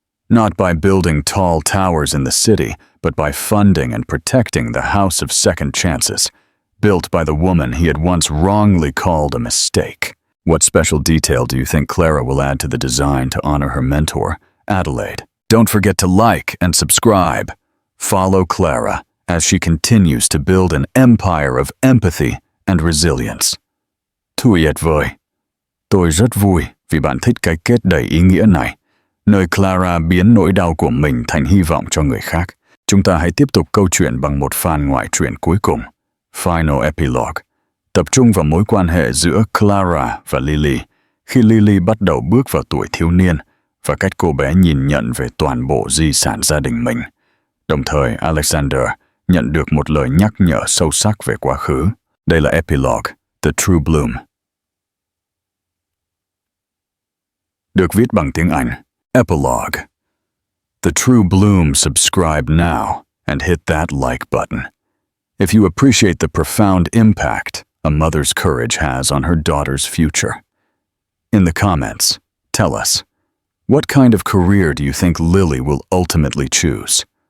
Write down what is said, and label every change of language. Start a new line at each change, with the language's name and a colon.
English: Not by building tall towers in the city, but by funding and protecting the House of Second Chances, built by the woman he had once wrongly called a mistake. What special detail do you think Clara will add to the design to honor her mentor, Adelaide? Don't forget to like and subscribe. Follow Clara as she continues to build an empire of empathy and resilience.
Vietnamese: Tuyệt vời. Tôi rất vui vì bạn thích cái kết đầy ý nghĩa này, nơi Clara biến nỗi đau của mình thành hy vọng cho người khác. Chúng ta hãy tiếp tục câu chuyện bằng một fan ngoại truyện cuối cùng, Final Epilogue, tập trung vào mối quan hệ giữa Clara và Lily, khi Lily bắt đầu bước vào tuổi thiếu niên và cách cô bé nhìn nhận về toàn bộ di sản gia đình mình. Đồng thời, Alexander nhận được một lời nhắc nhở sâu sắc về quá khứ. Đây là Epilogue, The True Bloom. Được viết bằng tiếng Anh.
English: Epilogue. The True Bloom, subscribe now and hit that like button. If you appreciate the profound impact a mother's courage has on her daughter's future. In the comments, tell us, what kind of career do you think Lily will ultimately choose?